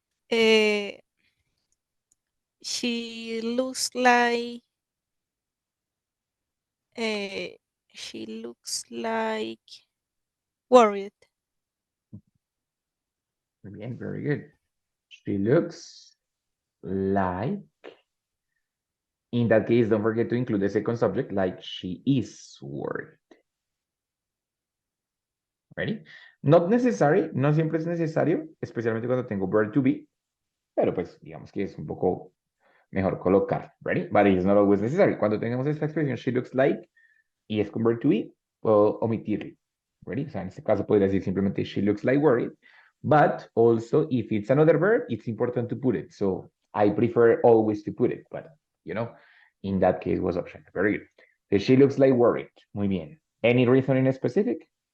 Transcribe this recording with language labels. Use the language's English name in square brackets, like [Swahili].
[English] eh, she looks like uh, she looks like worried. [Spanish] Bien, [English] very good. She looks like, in that case, don't forget to include the second subject, like she is worried. Ready? Not necessary, [Spanish] no siempre es necesario, especialmente cuando tengo verb to be, pero pues digamos que es un poco mejor colocar. [English] Ready? But it's not always necessary. [Spanish] Cuando tengamos esta expresión, [English] she looks like, [Spanish] y es con verb to be, puedo omitirle. [English] Ready? [Spanish] O sea, en este caso podría decir simplemente [English] she looks like worried. But also, if it's another verb, it's important to put it. So I prefer always to put it, but in that case was optional. Very good. So she looks like worried. [Spanish] Muy bien. [English] Any reason in specific?